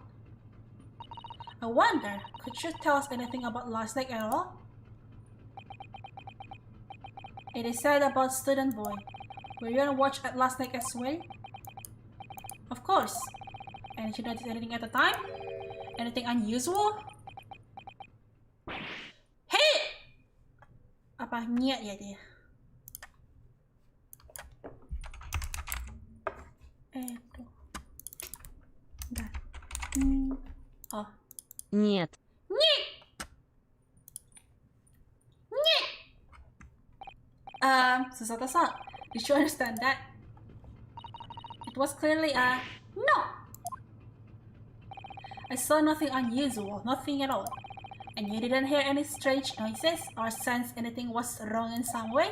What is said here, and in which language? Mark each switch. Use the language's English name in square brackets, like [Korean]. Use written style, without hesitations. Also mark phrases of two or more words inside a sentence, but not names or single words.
[English] I wonder, could you tell us anything about last night at all? It is said about student boy. Were you on watch at last night as well? Of course. And did you notice anything at the time? Anything unusual? Hey! [Malay] Apa niat ya dia? Itu. Dah. Oh. [Russian] Нет. Нет! Нет! [English] Susato-san, did you understand that? It was clearly a no! I saw nothing unusual, nothing at all. And you didn't hear any strange noises or sense anything was wrong in some way?